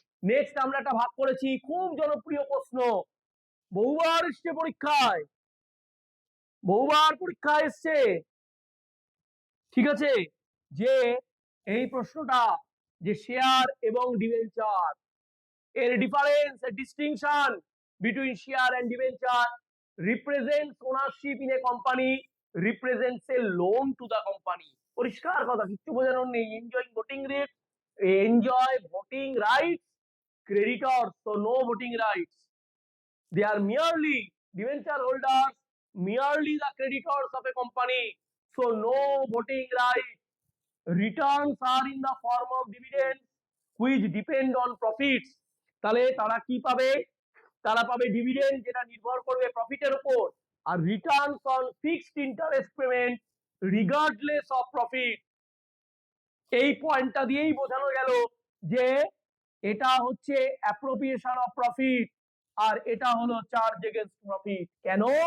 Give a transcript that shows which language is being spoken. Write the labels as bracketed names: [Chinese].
[Bangla] Next আমরা একটা ভাগ করেছি, খুব জনপ্রিয় প্রশ্ন, বহুবার এসছে পরীক্ষায়, বহুবার পরীক্ষায় এসছে, ঠিক আছে, যে এই প্রশ্নটা, যে শেয়ার এবং ডিবেঞ্চার এর difference, [English] Distinction between share and debenture, represents ownership in a company, represents a loan to the company. [Bangla] পরিষ্কার কথা, কিচ্ছু বোঝানোর নেই। [English] Enjoy voting rate, enjoy voting rights, creditors, so no voting rights. They are merely debenture holders, merely the creditors of a company, so no voting rights. Returns are in the form of dividends which depend on profits. [Bangla] তাহলে তারা কি পাবে? তারা পাবে dividend, যেটা নির্ভর করবে প্রফিটের উপর, আর [English] Returns on fixed interest payment regardless of profit. [Bangla] এই পয়েন্টটা দিয়েই বোঝানো গেল যে এটা হচ্ছে অ্যাপ্রোপ্রিয়েশন অফ প্রফিট, আর এটা হলো চার্জ এগেইনস্ট প্রফিট। কেন?